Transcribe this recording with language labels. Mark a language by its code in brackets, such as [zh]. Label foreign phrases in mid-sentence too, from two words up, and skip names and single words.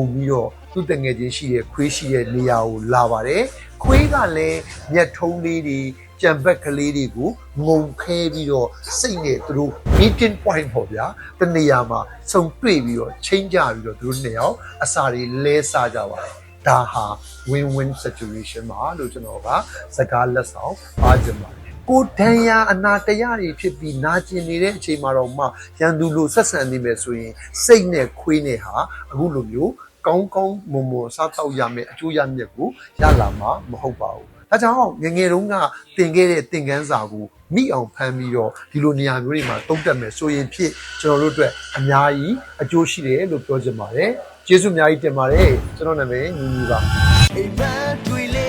[my] ပြီးတော့သူ့တငယ်ချင်းရှိတဲ့ခွေးရှိတဲ့နေရာကိုလာပါတယ်ခွေးကလည်းမျက်ထုံးလေးတွေကြံဘက်ကလေးတွေကိုငုံခဲပြီးတော့စိတ်နဲ့သူတို့ [en] meeting point [my] ပေါ့ဗျာတနေရာမှာ စုံတွေ့ပြီးတော့ချိန်ကြပြီးတော့သူတို့နှစ်ယောက်အစာတွေလဲစားကြပါတယ်ဒါဟာ [en] win-win situation [my] မှာလို့ကျွန်တော်ကစကားလက်ဆောင် ပါချင်ပါတယ်ကိုဒဏ်ရာအနာတရားတွေဖြစ်ပြီးနာကျင်နေတဲ့အချိန်မှာတော့မှရန်သူလိုဆက်ဆံနေမယ်ဆိုရင်စိတ်နဲ့ခွေးနဲ့ဟာအခုလိုမျိုးကောင်းကောင်းမွန်မွန်စားတော့ရမယ်အကျိုးရမြတ်ကိုရလာမှာမဟုတ်ပါဘူးဒါကြောင့်ငယ်တုန်းကသင်ခဲ့တဲ့သင်ခန်းစာကိုမိအောင်ဖမ်းပြီးတော့ဒီလိုနေရာမျိုးတွေမှာတုံးတက်မယ်ဆိုရင်ဖြစ်ကျွန်တော်တို့အတွက်အများကြီးအကျိုးရှိတယ်လို့ပြောချင်ပါတယ်ကျေးဇူးအများကြီးတင်ပါတယ်ကျွန်တော်နာမည်ညီညီပါ